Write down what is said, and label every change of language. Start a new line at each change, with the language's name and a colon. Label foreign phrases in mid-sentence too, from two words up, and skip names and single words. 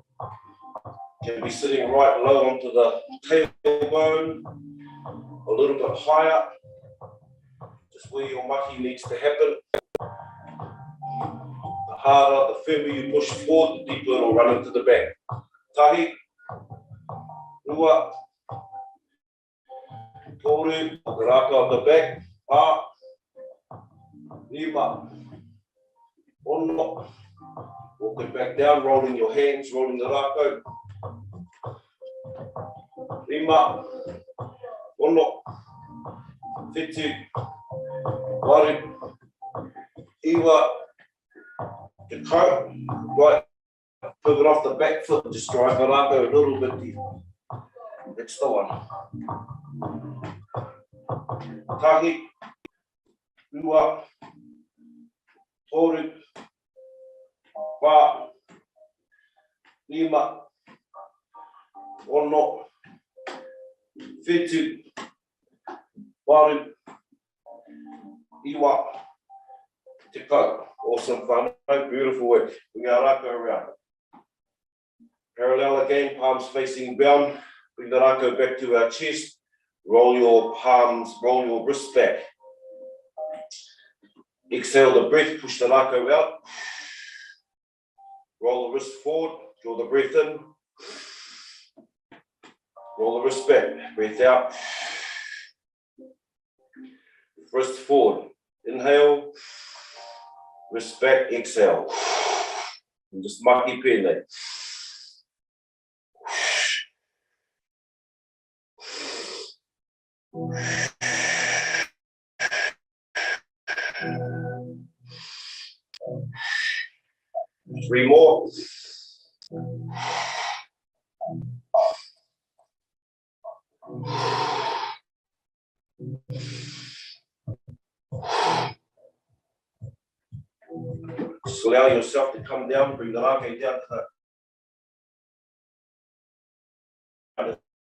English: You can be sitting right low onto the tailbone, a little bit higher, just where your mahi needs to happen. The harder, the firmer you push forward, the deeper it'll run into the back.
Māori: Tahi, rua, toru, raka
English: on the back,
Māori: Hā, rima, ono,
English: walk it back down, rolling your hands, rolling the rākau.
Māori: Rima, ono, whitu, waru, iwa, te kau,
English: right, pivot off the back foot, just drive the rākau a little bit deep. That's the one.
Māori: Tahi, rua, toru, wā, rima, ono, whitu, waru, iwa, te kau.
English: Awesome, Whānau, beautiful work. Bring our rākau around. Parallel again, palms facing down. Bring the rākau back to our chest. Roll your palms, roll your wrists back. Exhale the breath, push the rākau out. Roll the wrist forward, draw the breath in. Roll the wrist back, breath out. Wrist forward, inhale. Wrist back, exhale. And just
Māori: mahi pēnei.
English: Three more. Just allow yourself to come down, bring the rākau down to the.